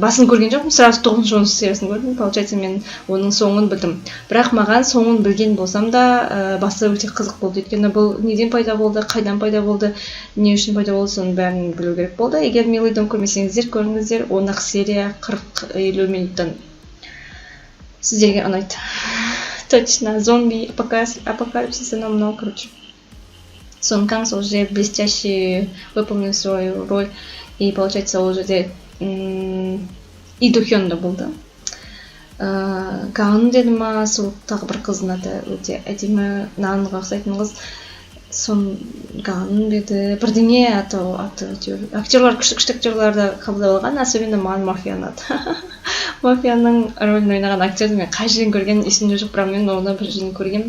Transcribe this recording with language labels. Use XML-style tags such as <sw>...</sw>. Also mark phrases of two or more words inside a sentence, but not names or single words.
<kk>Басын көрген жоқпын, сразу 9-10 сериясын көрдім. Получается, мен оның соңын білдім. Бірақ маған соңын білген болсам да, басы өте қызық болды. Өйткені бұл неден пайда болды, қайдан пайда болды, не үшін пайда болды, соның бәрін білу керек болды. Егер Милый дом көрмесеңіздер, көріңіздер. 10 серия 40-50 минуттан сіздерге ұнайды.</kk> <ru>Точно, зомби, апокалипсис, оно много, короче. Сон Канг уже блестяще выполнил свою роль. И получается уже И Духён</ru> <kk>да болды. Гаун деді ма, сол тағы бір қыздың аты өте әдемі, нанға ұқсайтын қыз. Сон Гаун деді. Бірдеңе аты актерлар, күшті актерларды қабылдап алған, особенно маған Мафия ұнады. Мафияның рөлін ойнаған актерді мен қай жерден көрген есімде жоқ, бірақ мен оны бір жерден көргем.</kk>